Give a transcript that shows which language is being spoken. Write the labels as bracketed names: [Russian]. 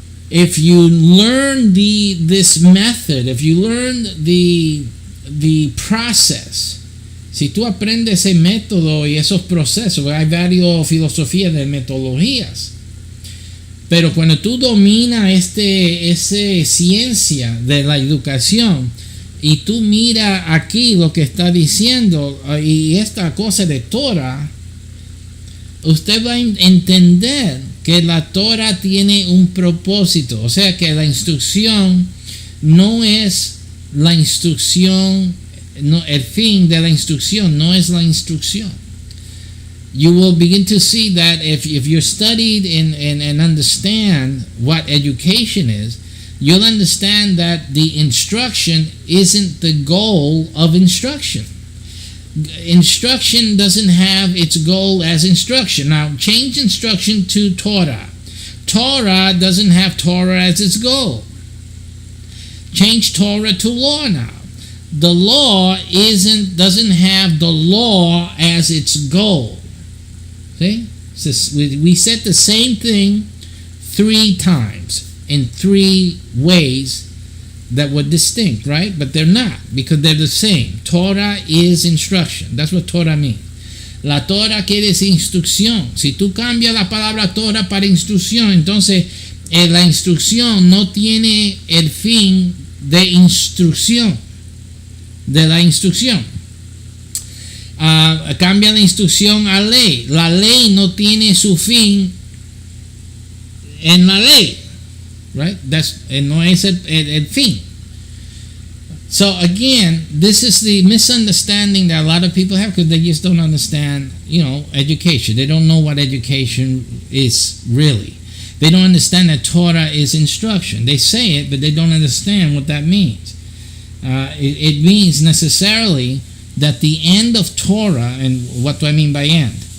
[English] If you learn this method, if you learn the process, [Spanish] si tú aprendes ese método y esos procesos, hay varias filosofías de metodologías, pero cuando tú dominas esa ciencia de la educación y tú miras aquí lo que está diciendo y esta cosa de Torah, usted va a entender que la Torah tiene un propósito, o sea que la instrucción no es la instrucción, no, el fin de la instrucción no es la instrucción. [English] You will begin to see that if you studied and understand what education is, you'll understand that the instruction isn't the goal of instruction. Instruction doesn't have its goal as instruction. Now, change instruction to Torah. Torah doesn't have Torah as its goal. Change Torah to law now. The law doesn't have the law as its goal. See? We said the same thing 3 times in 3 ways that were distinct, right? But they're not, because they're the same. Torah is instruction. That's what Torah means. [Spanish] La Torah quiere decir instrucción. Si tú cambias la palabra Torah para instrucción, entonces la instrucción no tiene el fin de instrucción, de la instrucción. Cambia la instrucción a ley. La ley no tiene su fin en la ley, right? No es el fin. [English] So again, this is the misunderstanding that a lot of people have because they just don't understand, education. They don't know what education is really. They don't understand that Torah is instruction. They say it, but they don't understand what that means. It means necessarily that the end of Torah, and what do I mean by end?